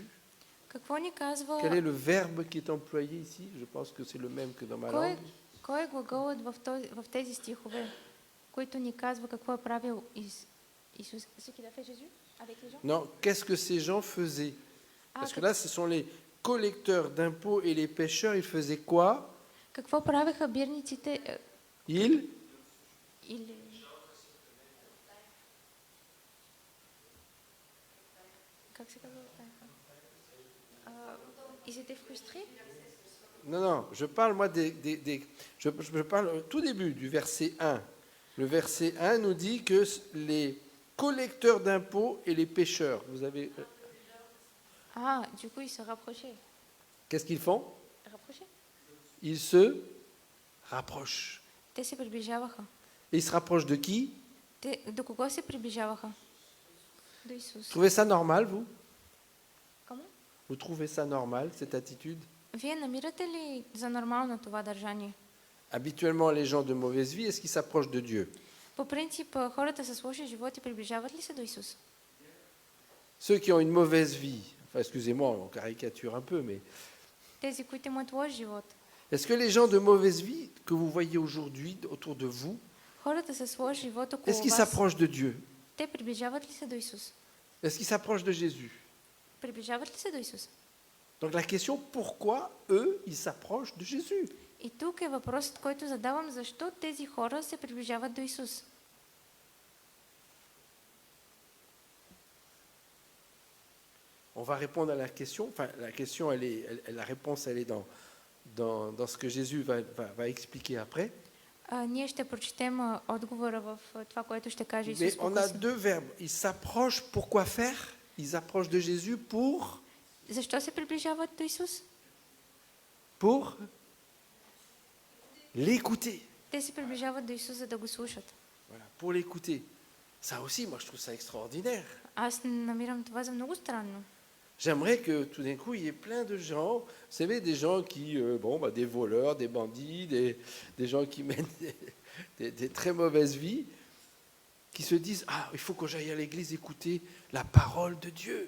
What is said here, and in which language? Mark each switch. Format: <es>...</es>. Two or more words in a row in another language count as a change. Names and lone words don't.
<bg>Какво ни казва?</bg> <fr>Quel est le verbe qui est employé ici? Je pense que c'est le même que dans ma langue.</fr> <bg>Кой е глаголът в тези стихове, който ни казва какво е правил Исус?</bg> <fr>Ce qu'il a fait Jésus avec les gens? Non, qu'est-ce que ces gens faisaient? Parce que là, ce sont les collecteurs d'impôts et les pêcheurs. Ils faisaient quoi?</fr> <bg>Какво правеха бирниците?</bg> <fr>Ils</fr> <bg>Или... Как се казва?</bg> <fr>Ils étaient frustrés? Non, non, je parle moi je parle au tout début du verset 1. Le verset 1 nous dit que les collecteurs d'impôts et les pêcheurs, vous avez... Ah, du coup, ils se rapprochaient. Qu'est-ce qu'ils font? Rapprochaient? Ils se rapprochent.</fr> <bg>Те се приближаваха.</bg> <fr>Et ils se rapprochent de qui?</fr> <bg>До кого се приближаваха? До Исус.</bg> <fr>Vous trouvez ça normal, vous? Comment? Vous trouvez ça normal, cette attitude?</fr> <bg>Вие намирате ли за нормално това държание?</bg> <fr>Habituellement, les gens de mauvaise vie, est-ce qu'ils s'approchent de Dieu?</fr> <bg>По принцип, хората с лоши животи приближават ли се до Исус?</bg> <fr>Ceux qui ont une mauvaise vie, enfin, excusez-moi, on caricature un peu, mais</fr> <bg>Тези, които имат лош живот.</bg> <fr>est-ce que les gens de mauvaise vie que vous voyez aujourd'hui autour de vous,</fr> <bg>Хората с лош живот около</bg> <fr>est-ce qu'ils</fr> <bg>вас,</bg> <fr>s'approchent de Dieu?</fr> <bg>те приближават ли се до Исус?</bg> <fr>Est-ce qu'ils s'approchent de Jésus?</fr> <bg>Приближават ли се до Исус?</bg> <fr>Donc la question, pourquoi eux, ils s'approchent de Jésus?</fr> <bg>И тук е въпросът, който задавам: защо тези хора се приближават до Исус?</bg> <fr>On va répondre à la question. Enfin, la question, la réponse, elle est dans ce que Jésus va expliquer après.</fr> <bg>Ние ще прочетем отговора в това, което ще каже</bg> <fr>Mais</fr> <bg>Исус</bg> <fr>on a</fr> <bg>по-късно.</bg> <fr>deux verbes. Ils s'approchent pour quoi faire? Ils s'approchent de Jésus pour</fr> <bg>Защо се приближават до Исус?</bg> <fr>l'écouter.</fr> <bg>Те се приближават до Исус, за да го слушат.</bg> <fr>Voilà, pour l'écouter. Ça aussi, moi, je trouve ça extraordinaire.</fr> <bg>Аз намирам това за много странно.</bg> <fr>J'aimerais que tout d'un coup, il y ait plein de gens, vous savez, des gens qui, des voleurs, des bandits, des gens qui mènent des très mauvaises vies, qui se disent: ah, il faut que j'aille à l'église écouter la parole de Dieu.</fr>